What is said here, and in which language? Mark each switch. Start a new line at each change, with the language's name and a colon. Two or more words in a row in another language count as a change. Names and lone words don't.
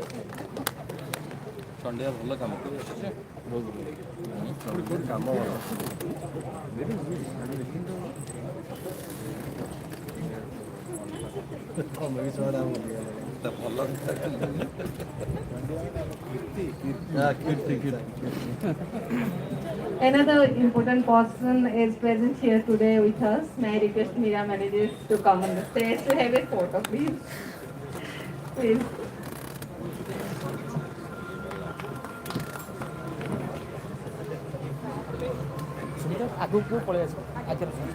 Odia: ସନ୍ଧ୍ୟା ଭଲ କାମ କାମ
English: Another important person is present here today with us. May I request Mira managers to come on the stage to have a photo, please. Please.
Odia: ଆଗକୁ ପଳେଇ ଆସିବ ଆଗରେ